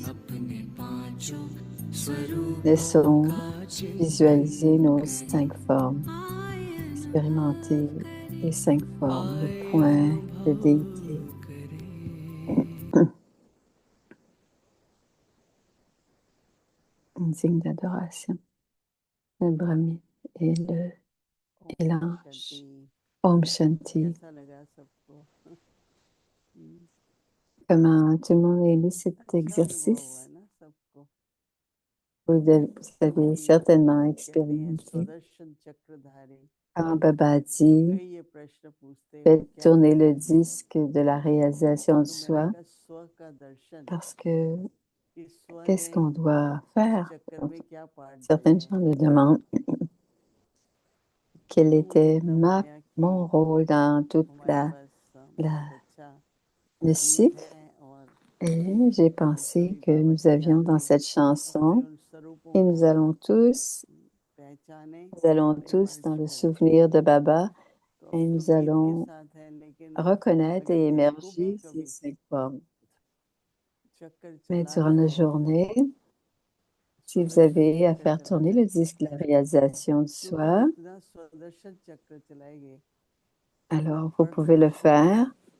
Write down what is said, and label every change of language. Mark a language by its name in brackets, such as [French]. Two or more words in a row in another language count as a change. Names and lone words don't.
[French] Laissons visualiser nos 5 formes, expérimenter les 5 formes, le point de déité. Une signe d'adoration, le Brahmi et l'ange. [Hindi] ओम शांति. कैसा लगा सबको? [French] Comment tout le monde a aimé cet [Hindi] अच्छा अनुभव हुआ [French] exercice? [Hindi] ना सबको? [French] Vous avez certainement [Hindi] कहते हैं [French] expérimenté. [Hindi] स्वदर्शन चक्रधारी [French] Quand Baba dit [Hindi] कई ये प्रश्न पूछते हैं [French] faites [Hindi] क्या [French] tourner le disque de la réalisation [Hindi] तो [French] du [Hindi] मैंने [French] soi, [Hindi] कहा स्व का दर्शन [French] parce que [Hindi] कि स्व [French] qu'est-ce [Hindi] ने [French] qu'on doit faire? [Hindi] चक्कर में क्या पार्ट दिया [French] Certaines [Hindi] है [French] gens me demandent quel [Hindi] तो मुझे [French] était [Hindi] एकदम आया कि [French] mon rôle dans toute [Hindi] हमारे पास [French] la, [Hindi] बहुत अच्छा [French] le [Hindi] गीत [French] cycle. [Hindi] है और [French] Et j'ai pensé que nous avions dans cette chanson, [Hindi] उन स्वरूपों [French] et nous allons tous dans le souvenir de Baba, et nous allons reconnaître et émerger ces 5 formes. Mais durant la journée, si vous avez à faire tourner le disque de la réalisation du soi, alors vous pouvez le faire.